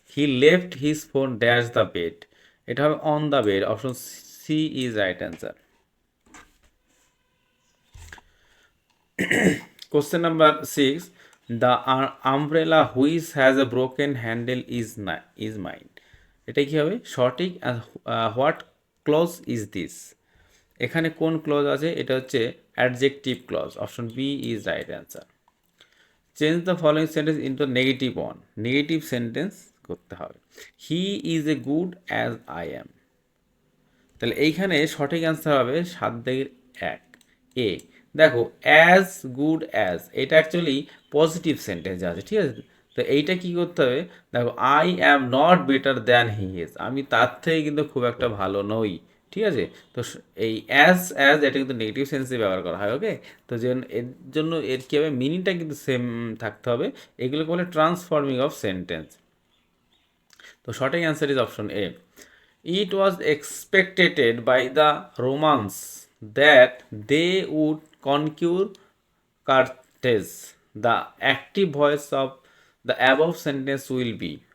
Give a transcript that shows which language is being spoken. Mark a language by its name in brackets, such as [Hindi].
[English] He left his phone dash the bed. [Bangla] এটা হবে [English] on the bed. Option C is right answer. Question number 6. The umbrella which has a broken handle is mine. [Bangla] এটা কি হবে সঠিক? [English] What clause is this? [Bangla] এখানে কোন clause আছে, এটা হচ্ছে adjective clause. [English] Option B is right answer. Change the following sentence into negative one, negative sentence [Bangla] করতে হবে। [English] He is a good as I am. [Bangla] তাহলে এইখানে সঠিক অ্যান্সার হবে 7-1 এ। দেখো অ্যাজ গুড অ্যাজ এটা অ্যাকচুয়ালি পজিটিভ সেন্টেন্স আছে। ঠিক আছে, তো এইটা কি করতে হবে, দেখো [English] I am not better than he is, [Bangla] আমি তার থেকে কিন্তু খুব একটা ভালো নই। ঠিক আছে, তো এই অ্যাজ অ্যাজ এটা কিন্তু নেগেটিভ সেন্সে ব্যবহার করা হয়। ওকে, তো এর জন্য এর কী হবে, মিনিংটা কিন্তু সেম থাকতে হবে। এগুলোকে বলে ট্রান্সফর্মিং অফ সেন্টেন্স। তো সঠিক answer is option A. [English] It was expected by the Romans that they would conquer Carthage. The active voice of the above sentence will be.